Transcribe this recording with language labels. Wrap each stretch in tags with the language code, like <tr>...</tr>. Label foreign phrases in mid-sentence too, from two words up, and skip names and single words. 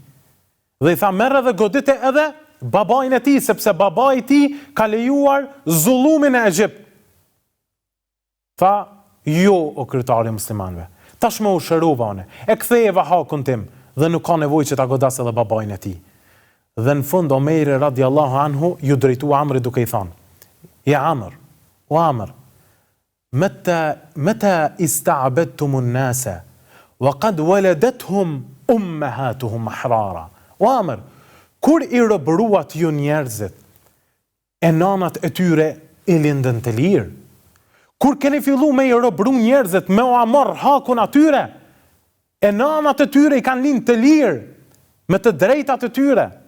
<sq>Dhe i tha: "Merr dhe godite edhe babain e tij, sepse babai i tij ka lejuar zullumin e Egjipt." Tha: "Jo, o kryetari i muslimanëve. Tashmë u shërova unë. E ktheva hakun tim dhe nuk ka nevojë që ta godas edhe babain e tij." Dhe në fund Omeri</sq> <ar>رضي الله عنه</ar> <sq>ju drejtua Amrit duke i thënë: "Ja Amr, o Amr,</sq> <ar>متى استعبدتم الناس وقد ولدتهم أمهاتهم أحرارا."</ar> <sq>O Amr, kur i robëruat ju njerëzit, e nanat e tyre i lindën të lirë. Kur keni fillu me i robru njerëzit, me o amor hakun atyre, e nanat e tyre i kanë linë të lirë, me të drejtat e tyre.</sq>